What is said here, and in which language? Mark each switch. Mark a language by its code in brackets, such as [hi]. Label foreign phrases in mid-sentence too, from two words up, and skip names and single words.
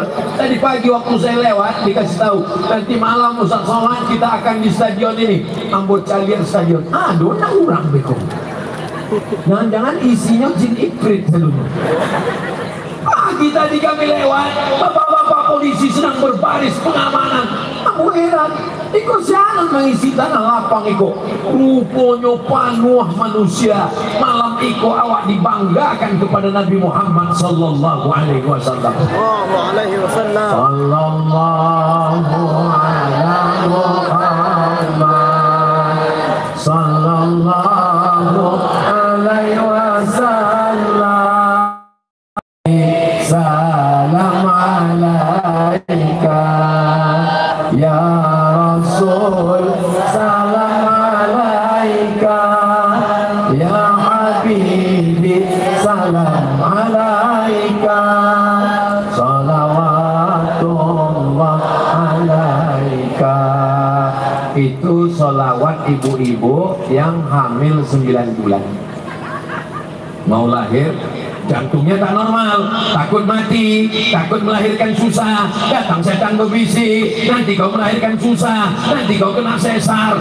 [id] Tadi pagi waktu saya lewat dikasih tahu, nanti malam Ustaz Somad kita akan di stadion ini, Ambot Calian Stadion. Aduh, orang beko. Jangan-jangan isinya jin ifrit seluruh. Pagi tadi kami lewat, bapak-bapak polisi sedang berbaris pengamanan. Aku heran, ikut siaran mengisi tanah lapang iko. Rupanya panuh manusia. Malam iko awak dibanggakan kepada Nabi Muhammad [ar] صلى الله عليه وسلم. صلى الله عليه وسلم. صلى الله على محمد. صلى الله عليه وسلم. سلام عليك يا رسول، سلام عليك يا حبيبي، سلام عليك، صلوات الله عليك. [id] Itu sholawat ibu-ibu yang hamil 9 bulan mau lahir. Jantungnya tak normal, takut mati, takut melahirkan susah. Datang setan berbisik, nanti kau melahirkan susah, nanti kau kena sesar.